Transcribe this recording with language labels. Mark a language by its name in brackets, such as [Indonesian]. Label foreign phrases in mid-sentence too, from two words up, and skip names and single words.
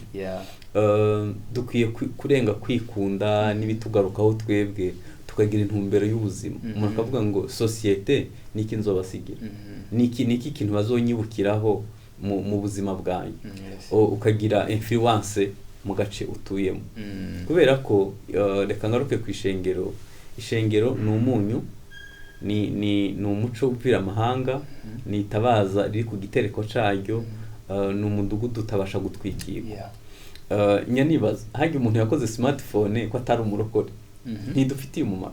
[Rundi] Dukwiye kurenga kwikunda n'ibitugarukaho twebwe, tukagira intumbero y'ubuzima. Umuntu akavuga ngo societe niki nzobasigira, niki kintu bazonyibukiraho mu buzima bwanyu, ukagira influence mu gace utuyemo. Kubera ko reka ngaruke ku ishengero ni umunyu, ni umuco upfira amahanga, ni itabaza riri ku gitereko caryo, ni umudugudu utabasha gutwikirwa. Nyanibaza hajya umuntu yakoze smartphone ko atari umurokore, ntidufitiye umumaro.